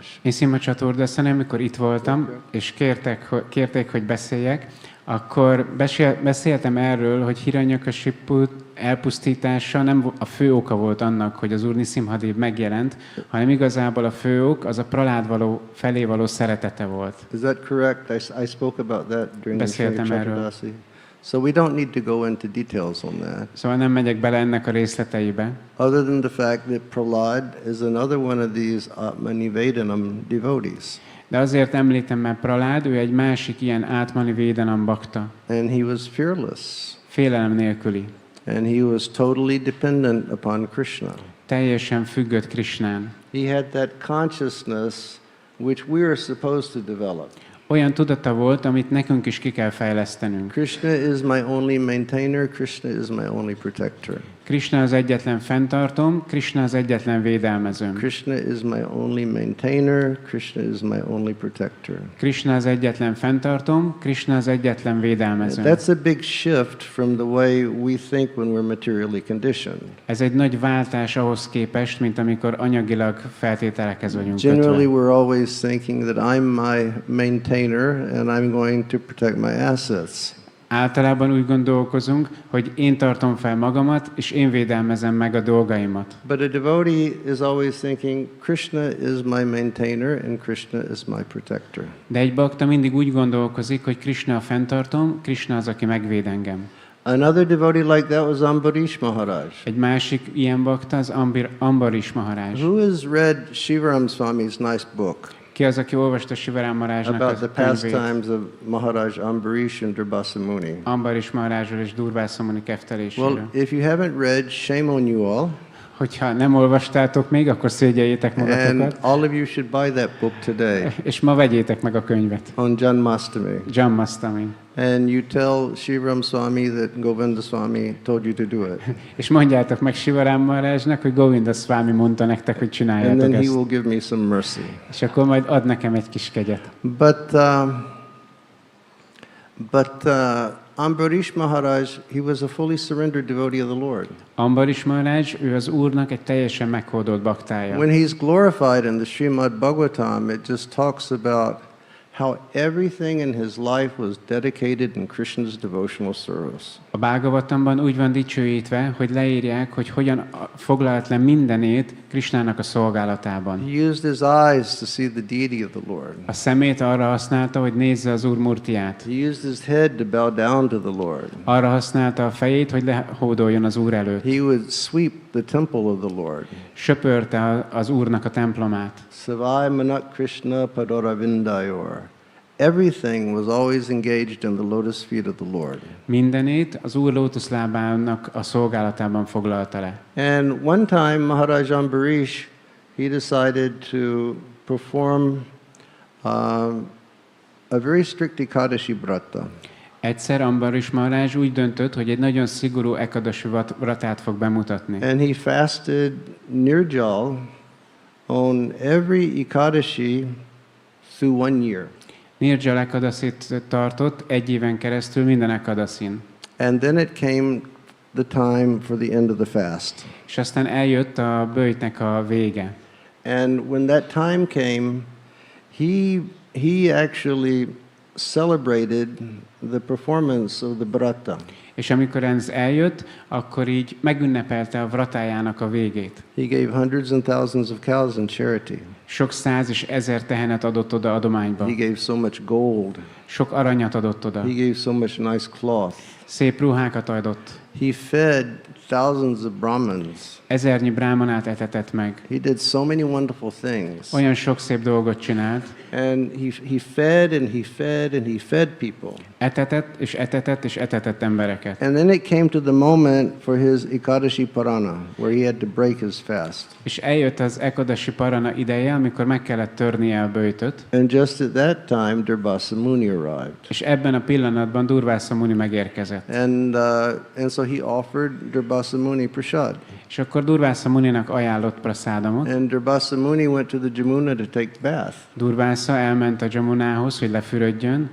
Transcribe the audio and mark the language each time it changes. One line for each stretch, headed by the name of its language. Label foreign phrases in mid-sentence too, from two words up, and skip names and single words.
Hungarian: Én Szima Csaturdaszani, amikor itt voltam, és kérték, hogy beszéljek, akkor beszéltem erről, hogy Hiranyakasipu elpusztítása nem a fő oka volt annak, hogy az Úr Nisimhadev megjelent, hanem igazából a fő ok az a Prahlad felé való szeretete volt.
English: Is that correct? I spoke about that during the
Hungarian: Beszéltem erről.
English: So we don't need to go into details on that.
Hungarian: Szóval nem megyek bele ennek a részleteibe.
English: Other than the fact that Prahlad is another one of these Atmanivedanam devotees.
Hungarian: De azért említem már Prahlad, ő egy másik ilyen Atmanivedanam bakta.
English: And he was fearless.
Hungarian: Félelem nélküli.
English: And he was totally dependent upon Krishna.
Hungarian: Teljesen függött Krishnán.
English: He had that consciousness which we are supposed to develop.
Hungarian: Olyan tudata volt, amit nekünk is ki kell fejlesztenünk.
English: Krishna is my only maintainer, Krishna is my only protector.
Hungarian: Krishna az egyetlen fenntartóm, Krishna az egyetlen védelmezőm.
English: Krishna is my only maintainer, Krishna is my only protector.
Hungarian: Krishna az egyetlen fenntartóm, Krishna az egyetlen védelmezőm.
English: That's a big shift from the way we think when we're materially conditioned.
Hungarian: Ez egy nagy váltás ahhoz képest, mint amikor anyagilag feltételekhez vagyunk
English: Generally
Hungarian: kötve.
English: we're always thinking that I'm my maintainer and I'm going to protect my assets.
Hungarian: Általában úgy gondolkozunk, hogy én tartom fel magamat, és én védelmezem meg a dolgaimat.
English: But a devotee is always thinking, Krishna is my maintainer and Krishna is my protector.
Hungarian: De egy bakta mindig úgy gondolkozik, hogy Krishna a fenntartom, Krishna az, aki megvéd engem.
English: Another devotee like that was Ambarish Maharaj.
Hungarian: Egy másik ilyen bakta az Ambarish Maharaj.
English: Who has read Shivaram Swami's nice book
Hungarian: Ki az, aki olvasta Shivaram Maharajnak
English: about a the
Hungarian: könyvét?
English: pastimes of Maharaj Ambarish and Durbasa Muni?
Hungarian: Ambarish Maharajról és Durvása Muni kefteléséről.
English: Well, if you haven't read, shame on you all.
Hungarian: Hogyha nem olvastátok még, akkor szégyeljétek
English: And
Hungarian: magatokat,
English: all of you should buy that book today
Hungarian: és ma vegyétek meg a könyvet.
English: on Janmshtami.
Hungarian: Janmshtami.
English: And you tell Shivaram Swami that Govinda Swami told you to do it.
Hungarian: És mondjátok meg Shivaram Maharajnak, hogy Govinda Swami mondta nektek, hogy
English: And
Hungarian: csináljátok
English: then he
Hungarian: ezt.
English: will give me some mercy.
Hungarian: És akkor majd ad nekem egy kis kegyet.
English: But Ambarish Maharaj, he was a fully surrendered devotee of the Lord.
Hungarian: Ambarish Maharaj, ő az Úrnak egy teljesen meghódolt baktája.
English: When he's glorified in the Srimad Bhagavatam, it just talks about how everything in his life was dedicated in Krishna's devotional service.
Hungarian: A Bhagavatamban úgy van dicsőítve, hogy leírják, hogy hogyan foglalt le mindenét Krishnának a szolgálatában.
English: He used his eyes to see the deity of the Lord.
Hungarian: A szemét arra használta, hogy nézze az Úr murtiát.
English: He used his head to bow down to the Lord.
Hungarian: Arra használta a fejét, hogy lehódoljon az Úr előtt.
English: He would sweep the temple of the Lord.
Hungarian: Söpörte az Úrnak a templomát.
Sanskrit: Savai Manak Krishna Padoravindayor.
English: Everything was always engaged in the lotus feet of the Lord.
Hungarian: Mindenét az Úr lótuszlábának a szolgálatában foglalta le.
English: And one time Maharaj Ambarish, he decided to perform a very strict Ekadashi Vrata.
Hungarian: Egyszer Ambarish Maharaj úgy döntött, hogy egy nagyon szigorú Ekadashi vratát fog bemutatni.
English: And he fasted Nirjal on every Ekadashi through 1 year.
Hungarian: Nirjal Ekadasit tartott egy éven keresztül minden Ekadasin.
English: And then it came the time for the end of the fast.
Hungarian: És aztán eljött a böjtnek a vége.
English: And when that time came, he actually celebrated the performance of the Vrata.
Hungarian: És amikor ez eljött, akkor így megünnepelte a vratájának a végét.
English: He gave hundreds and thousands of cows in charity.
Hungarian: Sok száz és ezer tehenet adott oda adományba.
English: He gave so much gold.
Hungarian: Sok aranyat adott oda.
English: He gave so much nice cloth.
Hungarian: Szép ruhákat adott.
English: He fed thousands of Brahmins.
Hungarian: Ezernyi brámanát etetett meg.
English: He did so many wonderful things.
Hungarian: Olyan sok szép dolgot csinált.
English: And he fed and he fed and he fed people.
Hungarian: Etetett és etetett és etetett embereket.
English: And then it came to the moment for his Ekadashi Parana, where he had to break his fast.
Hungarian: És eljött az Ekadashi Parana ideje, amikor meg kellett törnie a böjtöt.
English: And just at that time, Durbasa Muni arrived.
Hungarian: És ebben a pillanatban Durvása Muni megérkezett.
English: And so he offered Durvasa Muni prasad.
Hungarian: És akkor Durvasa Muninak ajánlott prasádamot.
English: And Durvasa Muni went to the Jamuna to take bath.
Hungarian: Durvasa elment a Jamunához, hogy lefürödjön,